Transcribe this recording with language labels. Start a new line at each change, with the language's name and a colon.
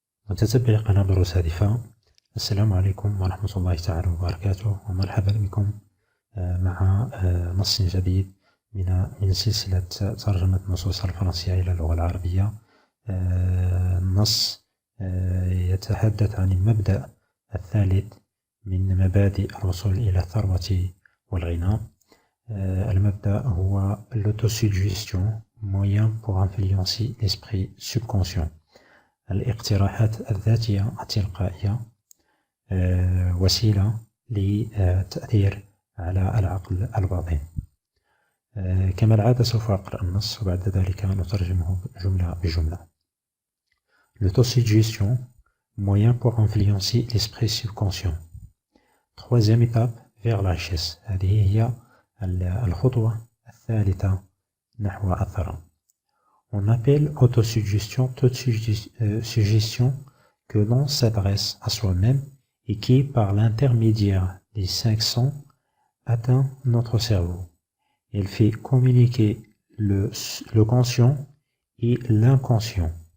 Arabic: متتبعي قناة دروس هادفة، السلام عليكم ورحمة الله تعالى وبركاته، ومرحبا بكم مع نص جديد من سلسلة ترجمة نصوص الفرنسية إلى اللغة العربية. النص يتحدث عن المبدأ الثالث من مبادئ الوصول إلى الثروة والغنى. المبدأ هو
French: l'autosuggestion, moyen pour influencer l'esprit subconscient.
Arabic: الاقتراحات الذاتية التلقائية وسيلة للتأثير على العقل الباطن. كما العادة سوف أقرأ النص وبعد ذلك نترجمه جملة بجملة.
French: L'autosuggestion, moyen pour influencer l'esprit subconscient. Troisième étape vers la richesse.
Arabic: هذه هي الخطوة الثالثة نحو الثراء.
French: On appelle autosuggestion toute suggestion que l'on s'adresse à soi-même et qui, par l'intermédiaire des 5 sens, atteint notre cerveau. Elle fait communiquer le conscient et l'inconscient.